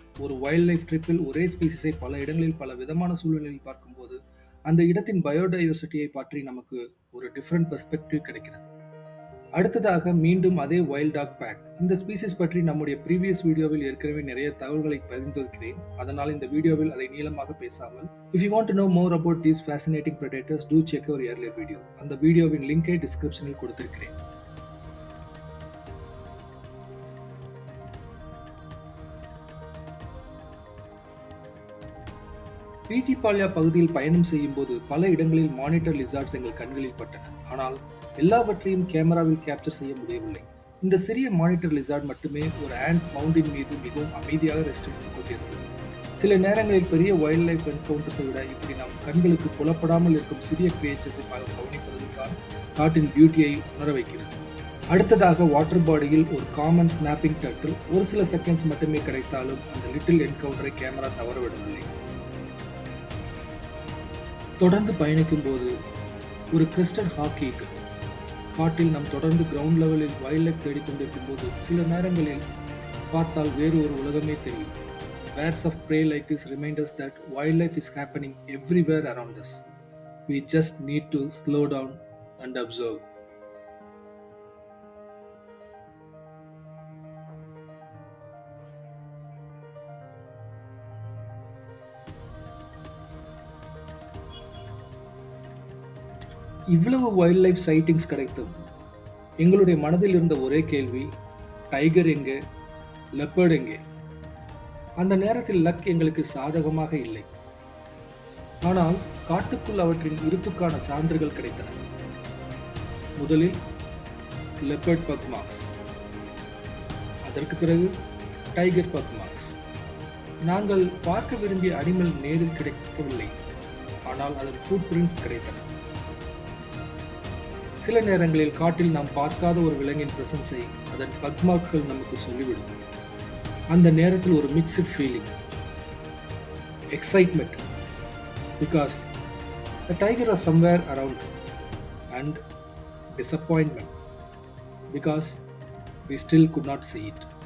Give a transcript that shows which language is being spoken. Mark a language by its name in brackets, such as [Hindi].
[Tamil] ஒரு wild life ட்ரிப்பில் ஒரே ஸ்பீசிஸை பல இடங்களில் பல விதமான சூழ்நிலையில் பார்க்கும்போது அந்த இடத்தின் பயோடைவர்சிட்டியை பற்றி நமக்கு ஒரு டிஃப்ரெண்ட் பெர்ஸ்பெக்டிவ் கிடைக்கிறது. அடுத்ததாக மீண்டும் அதே வைல்ட் டாக் பேக். இந்த ஸ்பீசிஸ் பற்றி நம்முடைய ப்ரீவியஸ் வீடியோவில் ஏற்கனவே நிறைய தகவல்களை பகிர்ந்திருக்கிறேன். அதனால் இந்த வீடியோவில் அதை நீளமாக பேசாமல், [English] if you want to know more about these fascinating predators, do check our earlier video. [Tamil] அந்த வீடியோவின் லிங்கை டிஸ்கிரிப்ஷனில் கொடுத்திருக்கிறேன். பிஜி பால்யா பகுதியில் பயணம் செய்யும் போது பல இடங்களில் மானிட்டர் லிசார்ட்ஸ் எங்கள் கண்களில் பட்டன. ஆனால் எல்லாவற்றையும் கேமராவில் கேப்சர் செய்ய முடியவில்லை. இந்த சிறிய மானிட்டர் லிசார்ட் மட்டுமே ஒரு ஆண்ட் மவுண்டின் மீது மிகவும் அமைதியாக ரெஸ்ட் எடுத்துக் கொண்டிருந்தது. சில நேரங்களில் பெரிய வைல்ட் லைஃப் என்கவுண்டர்ஸை விட இப்படி நம் கண்களுக்கு புலப்படாமல் இருக்கும் சிறிய கிரியேச்சர்ஸை கவனிப்பது தான் காட்டின் பியூட்டியை உணர வைக்கிறது. அடுத்ததாக வாட்டர் பாடியில் ஒரு காமன் ஸ்னாப்பிங் டர்ட்டில் ஒரு சில செகண்ட்ஸ் மட்டுமே கிடைத்தாலும் அந்த லிட்டில் என்கவுண்டரை கேமரா தவறவிடவில்லை. தொடர்ந்து பயணிக்கும் போது ஒரு கிறிஸ்டல் ஹாக்கீக்கு காட்டில் நாம் தொடர்ந்து கிரவுண்ட் லெவலில் வைல்ட் லைஃப் தேடிக்கொண்டிருக்கும் போது சில நேரங்களில் பார்த்தால் வேறு ஒரு உலகமே தெரியும். [English] Birds of prey like this remind us that wildlife is happening everywhere around us. We just need to slow down and observe. [Tamil] இவ்வளவு வைல்ட் லைஃப் சைட்டிங்ஸ் கிடைத்தும் எங்களுடைய மனதில் இருந்த ஒரே கேள்வி, டைகர் எங்கே, லெப்பர்ட் எங்கே? அந்த நேரத்தில் லக் எங்களுக்கு சாதகமாக இல்லை. ஆனால் காட்டுக்குள் அவற்றின் இருப்புக்கான சான்றுகள் கிடைத்தன. முதலில் லெப்பர்ட் பக் மார்க்ஸ், அதற்கு பிறகு டைகர் பக் மார்க்ஸ். நாங்கள் பார்க்க விரும்பிய அனிமல் நேரில் கிடைக்கவில்லை, ஆனால் அதன் ஃபுட் பிரிண்ட்ஸ் கிடைத்தன. சில நேரங்களில் காட்டில் நாம் பார்க்காத ஒரு விலங்கின் பிரசன்ஸை அதன் பக்மார்க்கள் நமக்கு சொல்லிவிடும். அந்த நேரத்தில் ஒரு [English] Mixed feeling, excitement, because the tiger was somewhere around, and disappointment because we still could not see it.